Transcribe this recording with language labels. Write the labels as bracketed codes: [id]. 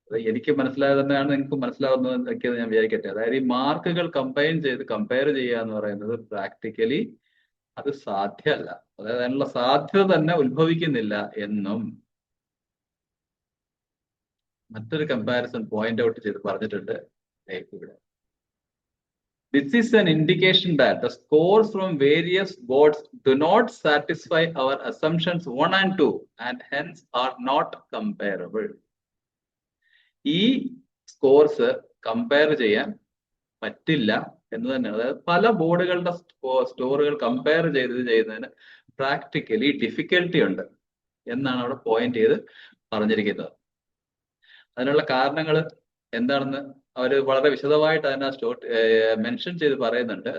[ml] എനിക്ക് മനസ്സിലായത് തന്നെയാണ് നിങ്ങൾക്ക് മനസ്സിലാവുന്നത് ഞാൻ വിചാരിക്കട്ടെ. അതായത് ഈ മാർക്കുകൾ കമ്പയർ ചെയ്യുക എന്ന് പറയുന്നത് പ്രാക്ടിക്കലി അത് സാധ്യമല്ല. അതായത് അതിനുള്ള സാധ്യത തന്നെ ഉത്ഭവിക്കുന്നില്ല എന്നും മറ്റൊരു കമ്പാരിസൺ പോയിന്റ് ഔട്ട് ചെയ്ത് പറഞ്ഞിട്ടുണ്ട് ഇവിടെ. [en] This is an indication that the scores from various boards do not satisfy our assumptions 1 and 2 and hence are not comparable. [ml] ഈ സ്കോർസ് കമ്പയർ ചെയ്യാൻ പറ്റില്ല എന്ന് തന്നെയാണ്. അതായത് പല ബോർഡുകളുടെ സ്കോറുകൾ കമ്പയർ ചെയ്യുന്നതിന് പ്രാക്ടിക്കലി ഡിഫിക്കൽട്ടി ഉണ്ട് എന്നാണ് അവിടെ പോയിന്റ് ചെയ്ത് പറഞ്ഞിരിക്കുന്നത്. അതിനുള്ള കാരണങ്ങൾ എന്താണെന്ന് അവർ വളരെ വിശദമായിട്ട് അതിനെ മെൻഷൻ ചെയ്ത് പറയുന്നുണ്ട്.